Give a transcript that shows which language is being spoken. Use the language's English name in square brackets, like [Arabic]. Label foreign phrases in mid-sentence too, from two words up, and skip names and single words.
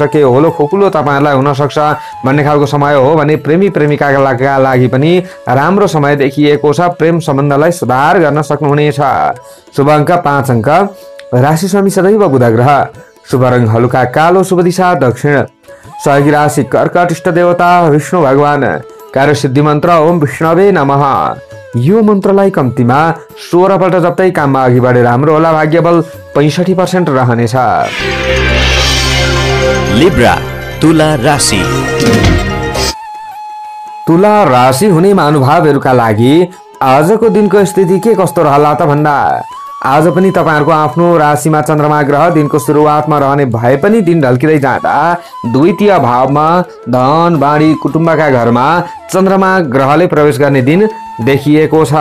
[Nepali] के होलो खोकुलो तपाईँहरूलाई हुन सक्छ भन्ने खालको समय हो भने प्रेमी प्रेमिकाका लागि पनि राम्रो समय देखिएको छ। प्रेम सम्बन्धलाई सुधार गर्न सक्नुहुनेछ। शुभ अङ्क 5 अङ्क, राशि स्वामी सदैव बुध ग्रह, शुभ रङ हलुका कालो, शुभ दिशा दक्षिण, सहयोगी राशि कर्कट, इष्ट देवता विष्णु भगवान, कार्यसिद्धि मन्त्र [Sanskrit] ओम विष्णवे नमः। [Nepali] यो मन्त्रलाई कम्तीमा 16 पल्ट जप्दै काममा अघि बढे राम्रो होला। भाग्य बल 65% रहनेछ। लिब्रा तुला राशि। तुला राशि हुने महानुभावहरूका लागि आजको दिनको स्थिति के कस्तो रहला त भन्दा आज पनि तपाईहरुको आफ्नो राशिमा चन्द्रमा ग्रह दिनको सुरुवातमा रहने भए पनि दिन ढल्किँदै जाँदा द्वितीय भावमा धन बाढी कुटुम्बका घरमा चन्द्रमा ग्रहले प्रवेश गर्ने दिन देखिएको छ।